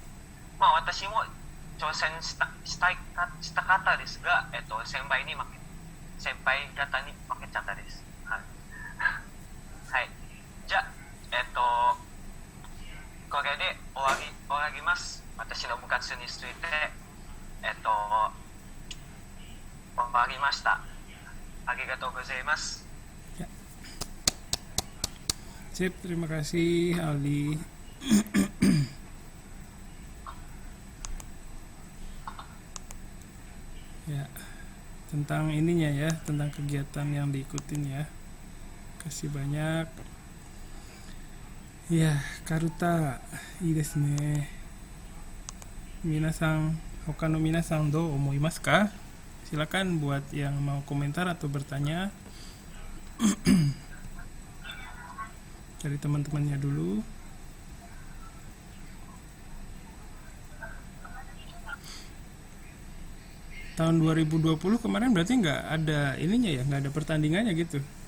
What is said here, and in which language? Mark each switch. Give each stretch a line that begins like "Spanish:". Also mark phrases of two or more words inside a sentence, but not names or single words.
Japanese: まあ私も挑戦したかったですが、先輩方に負けちゃったです。はい。はい。じゃあ、これで終わります。私の部活について、終わりました。ありがとうございます。
Indonesian: Ya. Sip, terima kasih Aldi. Ya, tentang ininya ya, tentang kegiatan yang diikutin ya. Kasih banyak. Ya, Karuta,
Japanese: いいですね. 皆さん、ほかの皆さんどう思いますか?
Indonesian: Silakan buat yang mau komentar atau bertanya. Dari teman-temannya dulu. Tahun 2020 kemarin berarti nggak ada ininya ya, nggak ada pertandingannya gitu.